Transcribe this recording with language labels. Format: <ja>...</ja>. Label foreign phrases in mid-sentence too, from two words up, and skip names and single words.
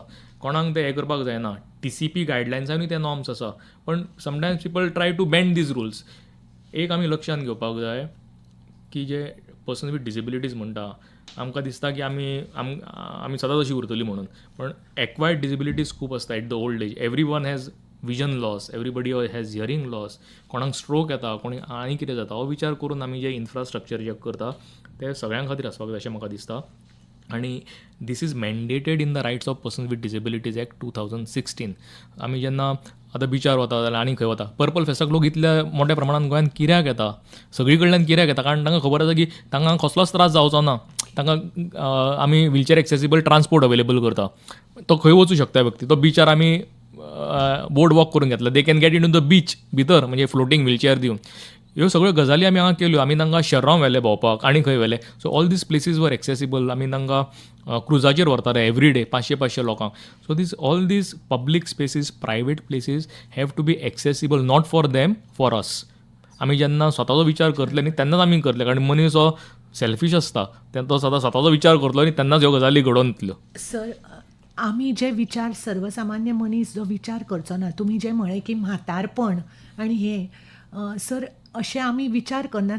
<kok>कोणाक ते हें करपाक जायना. TCP गायडलायन्सांनी ते नॉर्म्स आसा, पण</kok> <en>sometimes people try to bend these rules.</en> <kok>एक आमी लक्षांत घेवपाक जाय की जे</kok> <en>person with disabilities</en> <kok>म्हणटा, आमकां दिसता की आमी सदांच अशी उरतली म्हणून, पण</kok> <en>acquired disabilities</en> <kok>खूब आसता</kok> <en>at the old age. every one has vision loss, everybody has hearing loss,</en> <kok>कोणाक स्ट्रोक येता, कोणी आनी कितें जाता. हो विचार करून आमी जे इन्फ्रास्ट्रक्चर जे करता ते सगळ्यां खातीर आसपाक जाय अशें म्हाका दिसता.</kok> <en>आनी this is mandated in the Rights of Persons with Disabilities Act 2016.</en> <kok>आमी जेन्ना आतां बिचार वता जाल्यार आनी खंय वता, पर्पल फेस्टाक लोक इतल्या मोठ्या प्रमाणान गोंयांत कित्याक येता, सगळी कडल्यान कित्याक येता, कारण तांकां खबर आसा की तांकां कसलोच त्रास जावचो ना. तांकां आमी</kok> <en>wheelchair accessible transport available</en> <kok>करता. तो खंय वचूं शकता व्यक्ती, तो बिचार आमी</kok> <en>board walk</en> <kok>करून घेतला.</kok> <en>they can get in to the beach</en> <kok>भितर, म्हणजे</kok> <en>floating wheelchair दिवन.</en> <kok>ह्यो सगळ्यो गजाली आमी हांगा केल्यो. आमी तांकां शहरांत व्हेले भोंवपाक आनी खंय व्हेले.</kok> <en>so all these places were accessible.</en> <kok>आमी तांकां क्रुजाचेर व्हरताले</kok> <en>every day 500-500 लोकांक. so all these public spaces, private places have to be accessible, not for them, for us.</en> <kok>आमी जेन्ना स्वताचो विचार करतले न्ही तेन्नाच आमी करतले, कारण मनीस हो सेल्फीश आसता, तो सदां स्वताचो विचार करतलो न्ही तेन्नाच ह्यो गजाली घडोवन येतल्यो. सर, आमी जे विचार, सर्वसामान्य मनीस जो विचार करचो ना, तुमी जे म्हळें की म्हातारपण आनी हे, सर अशे आमी विचार करनात.</kok>